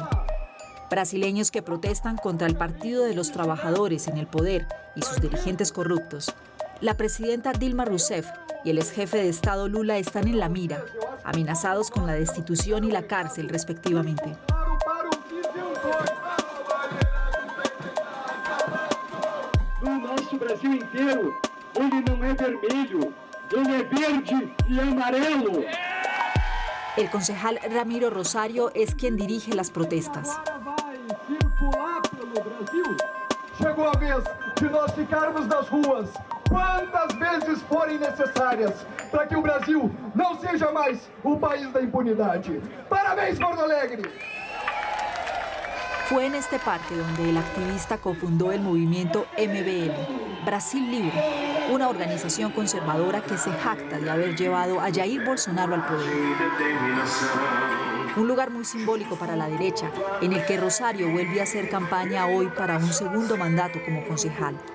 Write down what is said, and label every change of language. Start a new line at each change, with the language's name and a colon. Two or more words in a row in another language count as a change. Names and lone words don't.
Spanish: Brasileños que protestan contra el Partido de los Trabajadores en el poder y sus dirigentes corruptos. La presidenta Dilma Rousseff y el exjefe de Estado Lula están en la mira, amenazados con la destitución y la cárcel respectivamente.
Portuguese: No nosso Brasil inteiro, ele não é vermelho, ele é verde e amarelo.
Spanish: El concejal Ramiro Rosario es quien dirige las protestas.
Portuguese: Chegou a vez de nós ficarmos nas ruas quantas vezes forem necessárias para que o Brasil não seja mais o país da impunidade. Parabéns, Porto Alegre!
Spanish: Fue en este parque donde el activista cofundó el movimiento MBL, Brasil Libre, una organización conservadora que se jacta de haber llevado a Jair Bolsonaro al poder. Un lugar muy simbólico para la derecha, en el que Rosario vuelve a hacer campaña hoy para un segundo mandato como concejal.